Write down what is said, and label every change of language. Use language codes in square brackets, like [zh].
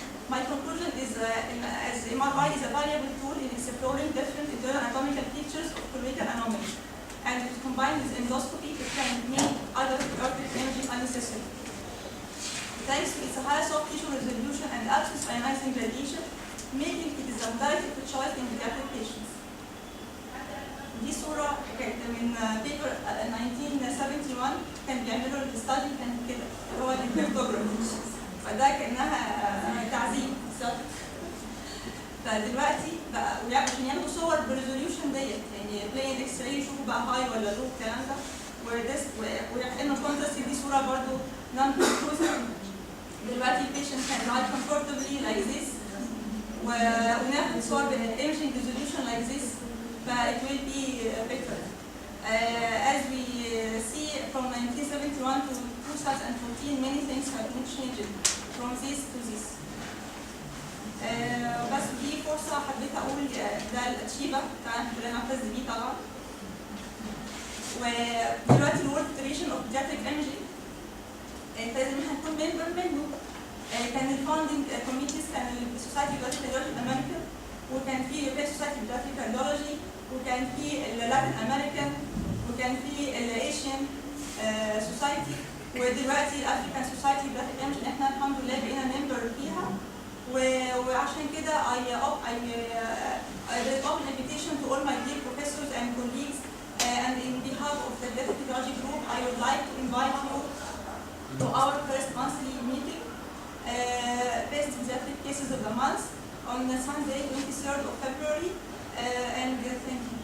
[en] My conclusion is as MRI is a valuable tool in exploring different internal anatomical features of colorectal anomaly, and if combined with endoscopy, it can make other therapeutic imaging unnecessary. Thanks to its high soft tissue resolution and absence of ionizing radiation, making it is a modality of choice in pediatric patients. [ar] دي صورة كانت من بيبر 1971 كان بيعملوا الستادي كان كده اللي هو الكريبتوجرافي، فده كأنها تعذيب بالظبط. فدلوقتي بقى عشان ياخدوا صور بريزوليوشن ديت، يعني بلاين اكس راي يشوفوا بقى هاي ولا لو الكلام ده، ويحقنوا كونتراست دي صورة برضه نون كونكلوسيف. دلوقتي البيشنت كان لاي كومفورتبلي لايك ذيس، وناخد صور بالايمجنج ريزوليوشن لايك ذيس، ف [en] it will be better. As we see from 1971 to 2014, many things have been changed from this to this. [ar] بس دي فرصة حبيت أقول ده الأتشيبة بتاعنا كلنا نعتز بيه طبعا. ودلوقتي الورك فيدريشن أوف بيدياتريك إيمجينج لازم احنا نكون ممبر منه. كان الفاوندنج كوميتيز كان السوسايتي بيدياتريك راديولوجي الأمريكان، وكان في يوروبيان سوسايتي بيدياتريك راديولوجي، وكان في اللاتين أمريكان، وكان في الأيشيان سوسايتي، ودلوقتي الأفريكان سوسايتي بيدياتريك إيمجينج احنا الحمد لله بقينا ممبر فيها. وعشان كده [en] I will open invitation to all my dear professors and colleagues, and in behalf of the Radiology group, I would like to invite you to our first monthly meeting, based on the cases of the month, on Sunday, 23rd of February, and thank